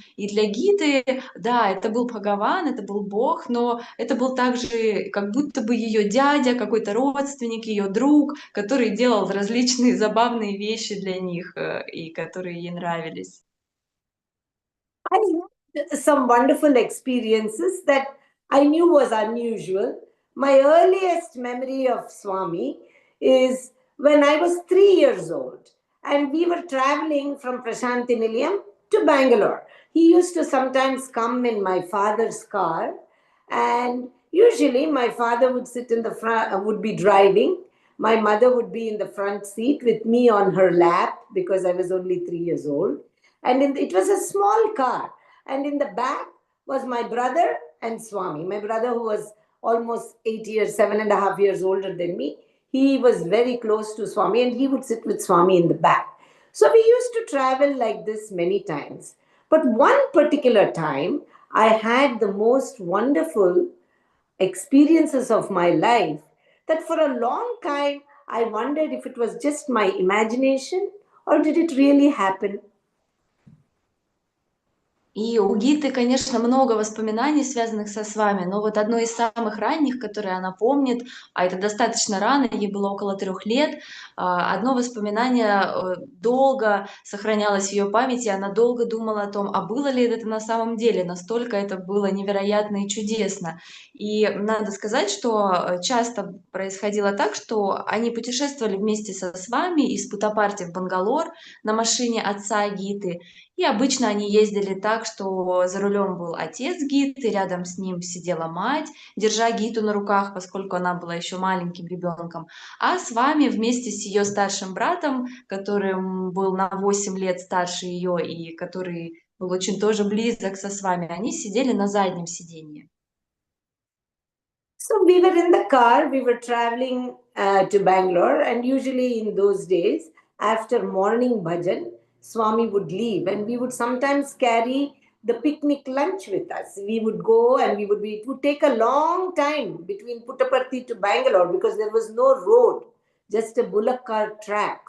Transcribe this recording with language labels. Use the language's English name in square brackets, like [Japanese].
[Russian] И для Гиты, да, это был Бхагаван, это был Бог, но это был также как будто бы ее дядя, какой-то родственник, ее друг, который делал различные забавные вещи для них, и которые ей нравились. [English] I had some wonderful experiences that I knew was unusual. My earliest memory of Swami is when I was 3 years old and we were traveling from Prashanti Nilayam to Bangalore. He used to sometimes come in my father's car, and usually my father would sit in the front, would be driving. My mother would be in the front seat with me on her lap because I was only 3 years old. And it was a small car. And in the back was my brother and Swami. My brother, who was almost 8 years, 7.5 years older than me, he was very close to Swami and he would sit with Swami in the back. So we used to travel like this many times. But one particular time, I had the most wonderful experiences of my life that for a long time I wondered if it was just my imagination or did it really happen. [Russian] И у Гиты, конечно, много воспоминаний, связанных с вами, но вот одно из самых ранних, которое она помнит, а это достаточно рано, ей было около 3 лет, одно воспоминание долго сохранялось в ее памяти, она долго думала о том, а было ли это на самом деле, настолько это было невероятно и чудесно. И надо сказать, что часто происходило так, что они путешествовали вместе с вами из Путапарти в Бангалор на машине отца Гиты, и обычно они ездили так, что за рулем был отец Гиты, рядом с ним сидела мать, держа Гиту на руках, поскольку она была еще маленьким ребенком. А с вами вместе с ее старшим братом, которым был на 8 лет старше ее и который был очень тоже близок с вами, они сидели на заднем сиденье. [English] So we were in the car, we were traveling to Bangalore, and usually in those days, after morning bhajan, Swami would leave, and we would sometimes carry the picnic lunch with us. We would go and it would take a long time between Puttaparthi to Bangalore because there was no road, just a bullock cart track.